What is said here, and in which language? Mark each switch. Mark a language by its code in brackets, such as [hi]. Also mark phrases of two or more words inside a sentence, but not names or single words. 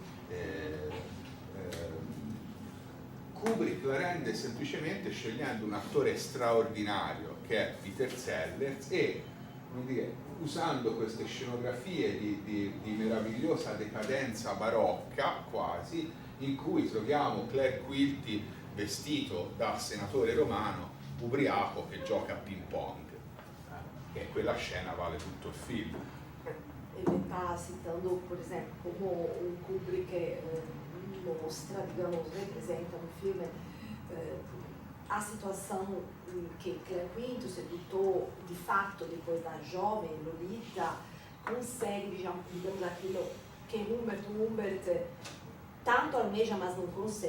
[it] Kubrick la rende semplicemente scegliendo un attore straordinario che è Peter Sellers e, come dire, usando queste scenografie di meravigliosa decadenza barocca quasi, in cui troviamo Claire Quilty vestito da senatore romano ubriaco che gioca a ping pong, e quella scena vale tutto il film. [pt] Ele está citando, por exemplo, como o Kubrick mostra, digamos, representa no filme a situação que Claire Quilty, o sedutor, de fato, depois da jovem Lolita, consegue, digamos, aquilo que Humbert tanto almeja, mas não consegue.